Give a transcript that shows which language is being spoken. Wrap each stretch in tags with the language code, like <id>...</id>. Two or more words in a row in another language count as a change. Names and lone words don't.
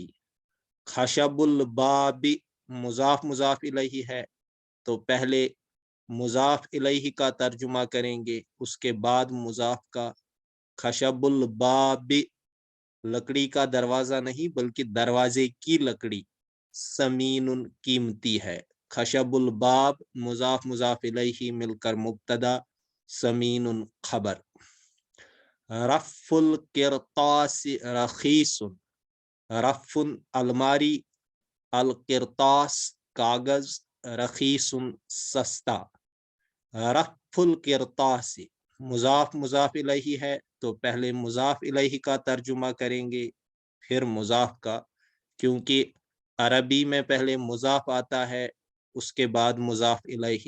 <ar>خشب الباب</ar> <ur>مضاف مضاف الیہ ہے تو پہلے مضاف الیہ کا ترجمہ کریں گے، اس کے بعد مضاف کا.</ur> <ar>خشب الباب</ar> <ur>لکڑی کا دروازہ نہیں بلکہ دروازے کی لکڑی، ثمین قیمتی ہے.</ur> <ar>خشب الباب</ar> <ur>مضاف مضاف الیہ مل کر مبتدا، ثمین خبر.</ur> <ar>رف القرطاس رخیص،</ar> <ur>رف الماری، القرطاس کاغذ، رخیص سستا.</ur> <ar>رف القرطاس</ar> <ur>مضاف مضاف الیہ ہے تو پہلے مضاف الیہ کا ترجمہ کریں گے پھر مضاف کا، کیونکہ عربی میں پہلے مضاف آتا ہے اس کے بعد مضاف الیہ.</ur>